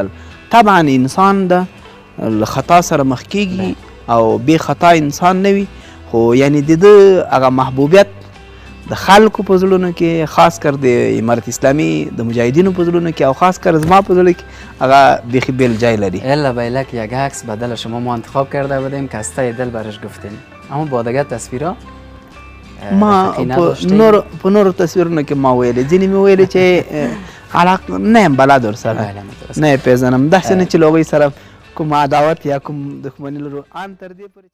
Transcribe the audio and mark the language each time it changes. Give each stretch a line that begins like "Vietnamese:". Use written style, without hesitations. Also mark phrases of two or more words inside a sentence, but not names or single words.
Pashto: طبعا انسان ده له خطا سره مخ کېږي او بې خطا انسان نه وي، خو یعنې د ده هغه محبوبیت د خلکو په زړونو کې، خاص کر د امارت اسلامی د مجاهدینو په زړونو کې او خاص کر زما په زړه کې هغه بیخی بیل جای لري.
Persian: الا بیلک یک عکس بدل شما ما انتخاب کرده بودیم که از ته دل برش گفتیم، اما با دیگه تصویرها
Pashto: ما په نورو تصویرونو کې ما ویلې، ځینې مې ویلې چې علاقه نه یم بلد ورسره، نه یې پېژنم، داسې نه چې له هغوی سره کوم عداوت یا کوم دښمني لرو. ان تر دې پورې